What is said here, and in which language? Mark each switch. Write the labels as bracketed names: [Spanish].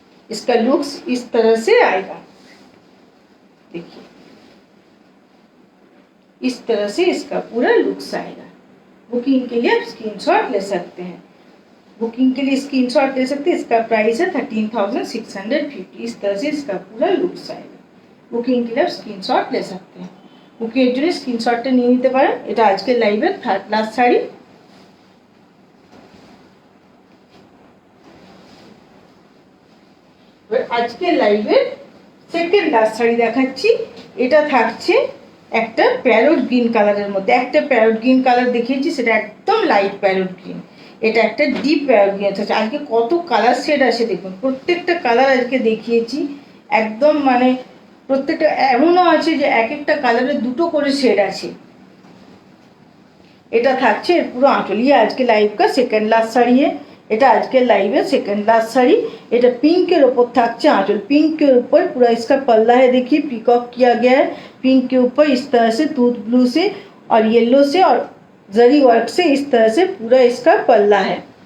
[Hindi] इसका लुक्स इस तरह से आएगा, देखिए इस तरह से इसका पूरा लुक्स आएगा। बुकिंग के लिए आप स्क्रीनशॉट ले सकते हैं। बुकिंग के लिए स्क्रीनशॉट ले सकते हैं। इसका प्राइस है 13,650। इस तरह से इसका पूरा लुक्स आएगा। बुकिंग के लिए आप स्क्रीनशॉट ले सकते हैं। [Bangla] বুকিং এর জন্য স্ক্রিনশটটা নিয়ে নিতে পারেন। এটা আজকে লাইভের থার্ড লাস্ট শাড়ি। আজকে লাইভের সেকেন্ড লাস্ট শাড়ি দেখাচ্ছি। এটা থাকছে একটা প্যারট গ্রিন কালারের মধ্যে। একটা প্যারট গ্রিন কালার দেখিয়েছি, সেটা একদম লাইট প্যারট গ্রিন। এটা একটা ডিপ প্যারট গ্রিন আছে। আজকে কত কালার শেড আছে দেখুন। প্রত্যেকটা কালার আজকে দেখিয়েছি একদম, মানে প্রত্যেকটা এমনও আছে যে এক একটা কালারের দুটো করে শেড আছে। এটা থাকছে পুরো आंचल। [Hindi] ये आज के लाइव का सेकंड लास्ट साड़ी है। [Bangla] এটা আজকে লাইভে [Hindi] सेकंड लास्ट साड़ी। এটা पिंकेर ऊपर থাকছে आंचल। पिंक के ऊपर पूरा इसका पल्ला है, देखिए पीकॉक किया गया है। पिंक के ऊपर इस तरह से टूथ ब्लू से और येलो से और जरी वर्क से इस तरह से पूरा इसका पल्ला है।